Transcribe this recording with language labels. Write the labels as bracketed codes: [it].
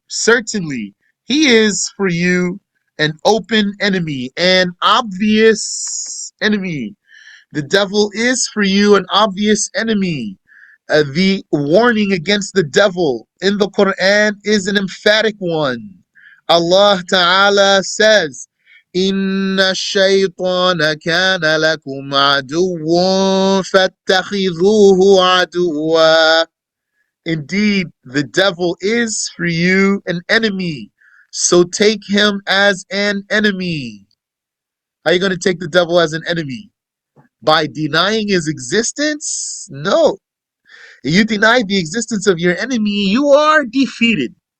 [en] Certainly, he is for you an open enemy, an obvious enemy. The devil is for you an obvious enemy. The warning against the devil in the Quran is an emphatic one. Allah Ta'ala says, [ar] إن الشيطان كان لكم عدوا فاتخذوه عدوا. [en] Indeed, the devil is for you an enemy, so take him as an enemy. How are you going to take the devil as an enemy? By denying his existence? No. If you deny the existence of your enemy, you are defeated.